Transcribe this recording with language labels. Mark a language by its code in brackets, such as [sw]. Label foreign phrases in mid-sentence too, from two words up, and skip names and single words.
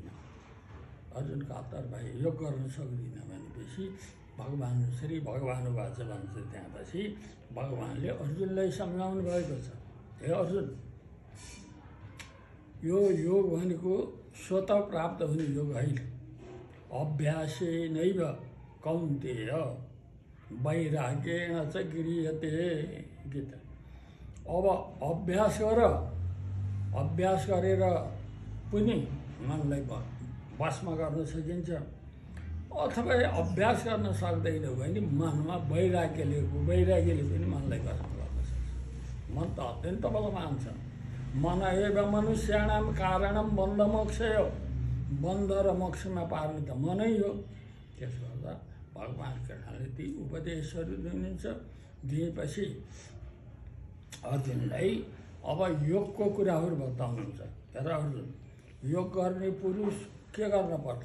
[ne] अर्जुनको हतार भाइ योग गर्न सक्दिनँ भनेपछि भगवान् [sa] श्री भगवानुवाच [ne] भन्छ। त्यहाँपछि भगवान्ले अर्जुनलाई सम्झाउनु भएको छ, हे अर्जुन यो योग भनेको स्वतः प्राप्त हुने योग होइन, [sa] अभ्यासे नैव कौन्तेय वैराग्येण च गृह्यते। [ne] गीता। अब अभ्यास गरेर पनि मनलाई वशमा गर्न सकिन्छ, अथवा अभ्यास गर्न सक्दैन भने मनमा वैराग्यले पनि मनलाई वशमा गर्न सक्छ। मन त अत्यन्त बलवान छ। [sa] मन एव मनुष्याणाम कारणम बन्ध मोक्षय, [ne] बन्ध र मोक्षमा पार्ने त मनै हो। त्यसो गर्दा भगवान् कृष्णले ती उपदेशहरू दिएपछि अर्जुनलाई अब योगको कुराहरू बताउनुहुन्छ। हेर अर्जुन, योग गर्ने पुरुष के गर्नुपर्छ?